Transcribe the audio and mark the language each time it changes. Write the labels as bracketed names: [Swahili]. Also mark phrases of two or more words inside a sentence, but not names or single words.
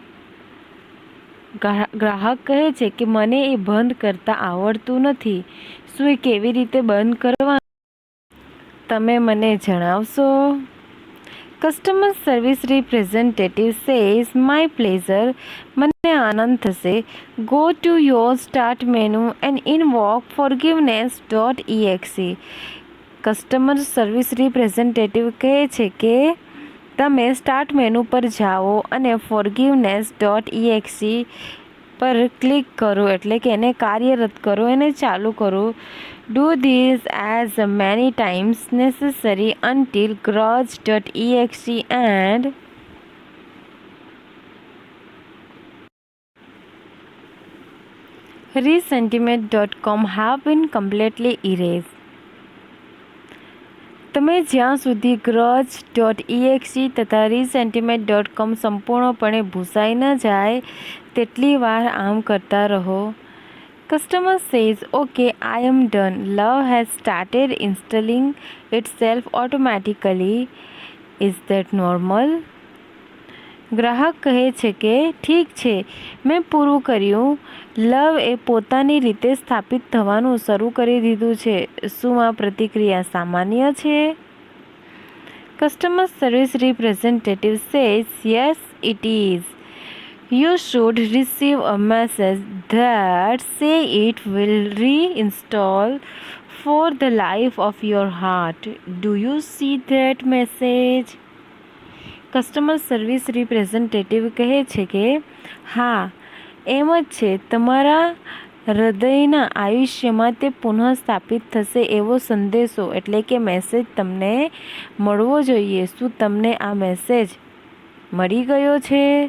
[Gujarati] ગ્રાહક કહે છે કે મને એ બંધ કરતા આવડતું નથી. શું એ કેવી રીતે બંધ કરવા, તમે મને જણાવશો? [English] Customer service representative says my pleasure, [Gujarati] મને આનંદ થશે. [English] Go to your start menu and invoke forgiveness.exe. Customer service representative [Gujarati] કહે છે કે તમે [English] start menu [Gujarati] પર જાઓ અને forgiveness.exe પર ક્લિક કરો, એટલે કે એને કાર્યરત કરો, એને ચાલુ કરો. [English] Do this as many times necessary until grudge.exe and resentiment.com have been completely erased. તમે જ્યાં સુધી grudge.exe તથા resentiment.com સંપૂર્ણપણે ભૂસાઈ ન જાય તેટલી વાર આમ કરતા રહો. Customer says, okay, I am done. Love has started installing itself automatically. Is that normal? [Gujarati] ગ્રાહક કહે છે કે ઠીક છે, મેં પૂરું કર્યું. લવ એ પોતાની રીતે સ્થાપિત થવાનું શરૂ કરી દીધું છે. શું આ પ્રતિક્રિયા સામાન્ય છે? [English] Customer service representative says yes it is. You should receive a message that say it will reinstall for the life of your heart. Do you see that message? Customer service representative [Gujarati] કહે છે કે હા, એમ જ છે. તમારા હૃદયના આયુષ્યમાં તે પુનઃસ્થાપિત થશે એવો સંદેશો એટલે કે મેસેજ તમને મળવો જોઈએ. શું તમને આ મેસેજ મળી ગયો છે?